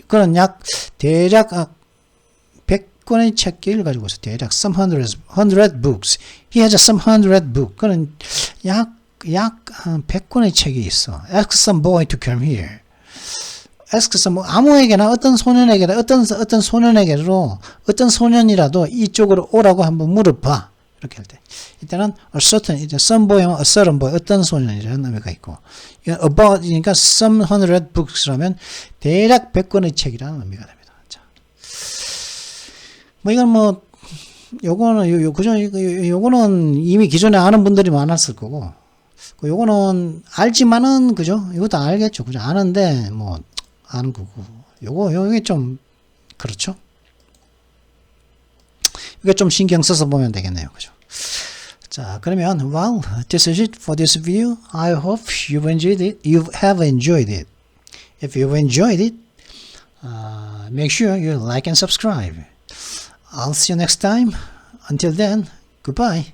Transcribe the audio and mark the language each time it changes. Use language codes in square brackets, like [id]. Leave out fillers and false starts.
[ko] 그는 대략 100권의 책을 가지고 있어. 대략 [en] some hundred books. He has some hundred books. [ko] 그는 약 한 100권의 책이 있어. [en] Ask some boy to come here. Ask some, [ko] 아무에게나 어떤 소년에게라, 어떤 소년에게로, 어떤 소년이라도 이쪽으로 오라고 한번 물어봐. 이렇게 할 때. 이때는 a certain, 이제 some boy면 [en] a certain boy, [ko] 어떤 소년이라는 의미가 있고, about이니까 [en] some hundred books [ko] 라면 대략 100권의 책이라는 의미가 됩니다. 자. 이건 요거는 이미 기존에 아는 분들이 많았을 거고, 요거는 알지만은, 그죠? 이것도 알겠죠. 그죠? 아는데, 아는 거고. 요게 좀, 그렇죠? 이게 좀 신경 써서 보면 되겠네요. 그죠? 자, 그러면, [en] well, this is it for this video. I hope you've enjoyed it. You have enjoyed it. If you've enjoyed it, make sure you like and subscribe. I'll see you next time. Until then, goodbye.